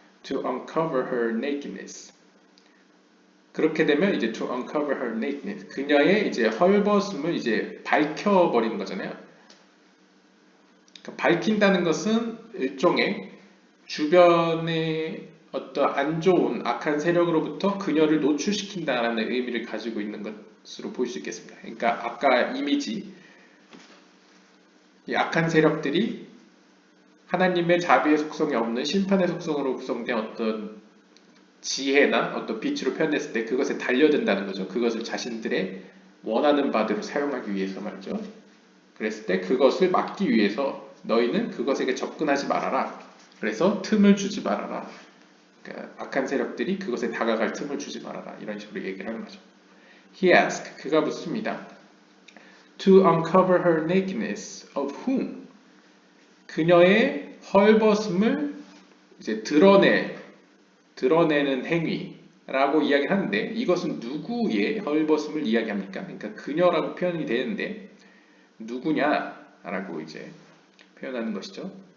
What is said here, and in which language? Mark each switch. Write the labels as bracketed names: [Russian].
[English] To uncover her nakedness. [Korean] 그렇게 되면 이제 [English] to uncover her nakedness. [Korean] 그녀의 이제 헐벗음을 이제 밝혀버리는 거잖아요. 그러니까 밝힌다는 것은 일종의 주변의 어떤 안 좋은 악한 세력으로부터 그녀를 노출시킨다는 의미를 가지고 있는 것으로 볼 수 있겠습니다. 그러니까 아까 이미지, 이 악한 세력들이 하나님의 자비의 속성이 없는 심판의 속성으로 구성된 어떤 지혜나 어떤 빛으로 표현됐을 때 그것에 달려든다는 거죠. 그것을 자신들의 원하는 바대로 사용하기 위해서 말이죠. 그랬을 때 그것을 막기 위해서 너희는 그것에게 접근하지 말아라. 그래서 틈을 주지 말아라. 그러니까 악한 세력들이 그것에 다가갈 틈을 주지 말아라. 이런 식으로 얘기를 하는 거죠. [English] He asked, [Korean] 그가 묻습니다. [English] To uncover her nakedness of whom? [Korean] 그녀의 헐벗음을 이제 드러내는 행위라고 이야기를 하는데 이것은 누구의 헐벗음을 이야기합니까? 그러니까 그녀라고 표현이 되는데 누구냐라고 이제 표현하는 것이죠.